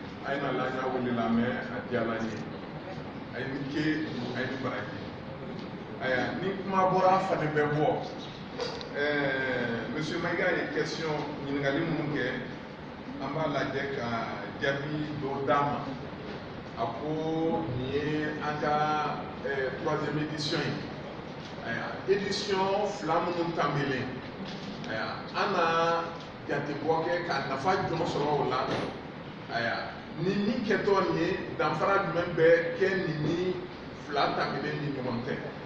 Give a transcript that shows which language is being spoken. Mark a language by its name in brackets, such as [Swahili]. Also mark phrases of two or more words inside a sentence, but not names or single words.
[Bambara] aina lanya wuli la me adiala ni aini ke aini baraki aya ni kuma bora fane bebo monsieur Maïga a question ɲininkali minnu kɛ an b'a lajɛ ka jaabi dɔ d'a ma a ko nin ye an ka [French] troisième édition [Bambara] ye édition fila minnu tɛmɛlen an na jatebɔ kɛ ka nafa jɔn sɔrɔ o la ni min kɛtɔ nin ye danfara jumɛn bɛ kɛ nin ni fila tɛmɛlen ni ɲɔgɔn tɛ